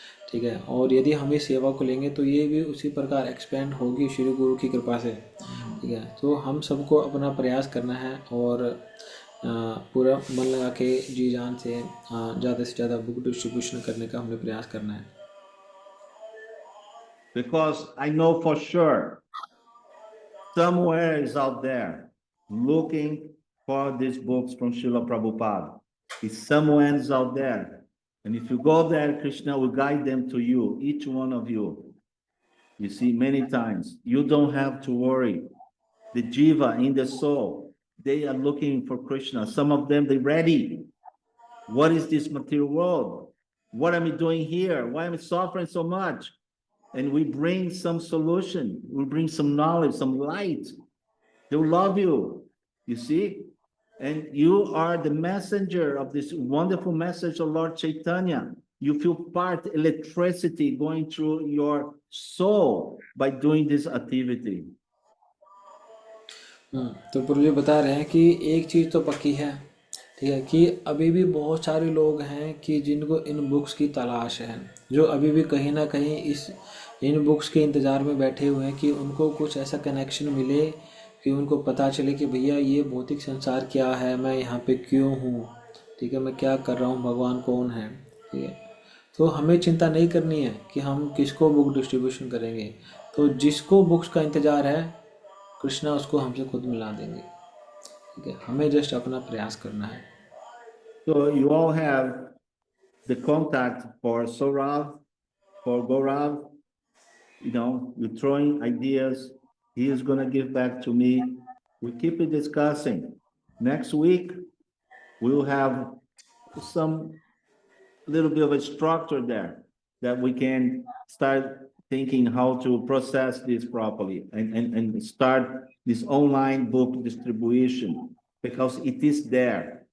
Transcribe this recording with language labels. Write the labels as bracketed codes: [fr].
[hi] ठीक है, और यदि हम इस सेवा को लेंगे तो ये भी उसी प्रकार एक्सपेंड होगी श्री गुरु की कृपा से। ठीक है, तो हम सबको अपना प्रयास करना है और पूरा मन लगा के जी जान से ज़्यादा से ज़्यादा बुक डिस्ट्रीब्यूशन करने का हमें प्रयास करना है। [en] Because I know for sure somewhere is out there looking for these books from Srila Prabhupada. It's someone is out there. And if you go there, Krishna will guide them to you, each one of you. You see, many times, you don't have to worry. The jiva in the soul, they are looking for Krishna. Some of them, they're ready. What is this material world? What am I doing here? Why am I suffering so much? And we bring some solution. We bring some knowledge, some light. They'll love you, you see? And you are the messenger of this wonderful message of Lord Chaitanya. You feel part electricity going through your soul by doing this activity. [hi] तो प्रभु जी बता रहे हैं कि एक चीज़ तो पक्की है। ठीक है, कि अभी भी बहुत सारे लोग हैं कि जिनको इन बुक्स की तलाश है, जो अभी भी कहीं ना कहीं इन बुक्स के इंतज़ार में बैठे हुए हैं कि उनको कुछ ऐसा कनेक्शन मिले कि उनको पता चले कि भैया ये भौतिक संसार क्या है, मैं यहाँ पे क्यों हूँ। ठीक है, मैं क्या कर रहा हूँ, भगवान कौन है। ठीक है, तो हमें चिंता नहीं करनी है कि हम किसको बुक डिस्ट्रीब्यूशन करेंगे। तो जिसको बुक्स का इंतज़ार है कृष्णा उसको हमसे खुद मिला देंगे। ठीक है, हमें जस्ट अपना प्रयास करना है। [en] So you all have the contact for Saurav, for Gaurav. You know, you're throwing ideas. He is going to give back to me. We keep it discussing. Next week, we'll have some little bit of a structure there that we can start thinking how to process this properly and start this online book distribution, because it is there.